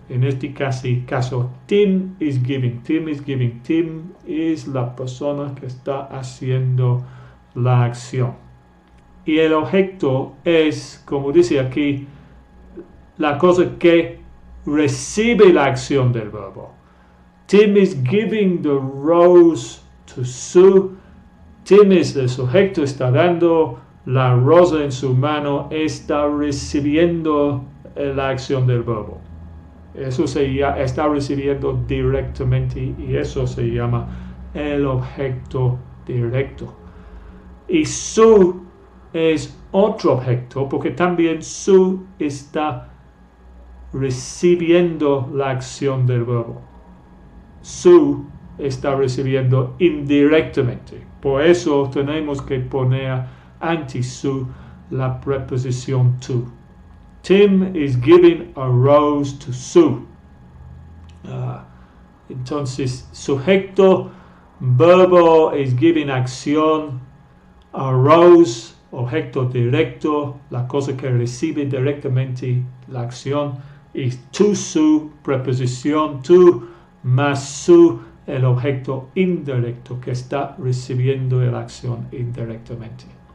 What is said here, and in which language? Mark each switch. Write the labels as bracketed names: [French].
[Spanish] En este caso, [English] Tim is giving. Tim is giving. [Spanish] Tim es la persona que está haciendo la acción. Y el objeto es, como dice aquí, la cosa que recibe la acción del verbo. [English] Tim is giving the rose to Sue. [Spanish] Tim es el sujeto, está dando la rosa en su mano, está recibiendo la acción del verbo. Eso está recibiendo directamente y eso se llama el objeto directo. Y Sue es otro objeto porque también Sue está recibiendo la acción del verbo. Sue está recibiendo indirectamente. Por eso tenemos que poner ante Sue la preposición to. [English] Tim is giving a rose to Sue. [Spanish] Entonces, sujeto, verbo is giving acción, a rose, objeto directo, la cosa que recibe directamente la acción, y to Sue, preposición to, más Sue, el objeto indirecto que está recibiendo la acción indirectamente.